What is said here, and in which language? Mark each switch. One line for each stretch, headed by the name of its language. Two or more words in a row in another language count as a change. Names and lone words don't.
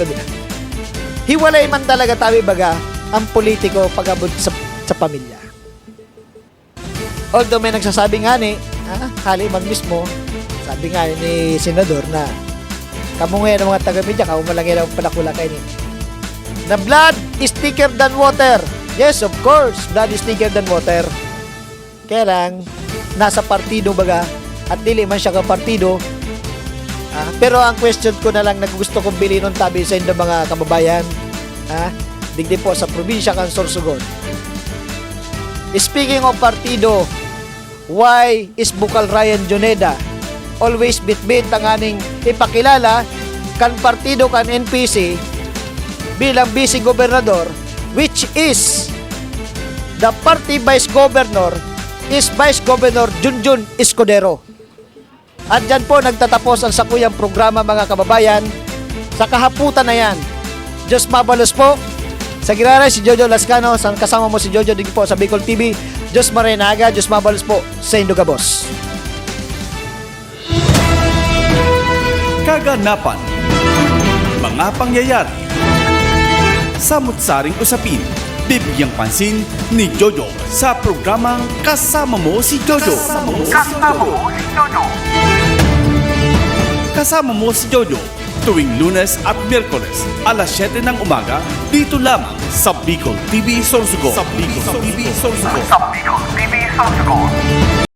Bikol: Hiwalay man talaga tabi baga ang politiko pag-abot sa pamilya. Although may nagsasabi nga ni, Kaliman mismo, sabi nga ni Senador na kamo ngayon ng mga taga-media, kamo malangin ang palakula kayo ni.
English: Na blood is thicker than water. Yes, of course, blood is thicker than water.
Bikol: Kaya lang, nasa partido baga, at dili man siya ka partido. Pero ang question ko na lang na gusto kong bilhin ng tabi sa inyo mga kababayan, digdi po sa probinsya kan Sorsogon.
English: Speaking of
Bikol: partido,
English: why is
Bikol: Bukal Ryan Juneda always bitbit ang aning ipakilala kan partido kan NPC bilang vice gobernador,
English: which is the party vice governor is Vice Governor Junjun Escudero.
Bikol: At dyan po nagtatapos ang sakuyang programa mga kababayan. Sa kahaputan na yan, Diyos mabalos po. Sa Girara, si Jojo Lascano, kasama mo si Jojo din po sa Bicol TV. Diyos Marenaga, Diyos mabalos po sa Indogabos.
Filipino: Kaganapan, mga pangyayari, samut-saring usapin, bibigyang pansin ni Jojo sa programang Kasama Mo si Jojo. Kasama Mo si Jojo tuwing Lunes at Miyerkules alas 7 ng umaga dito lamang sa Bicol TV Sorsogon.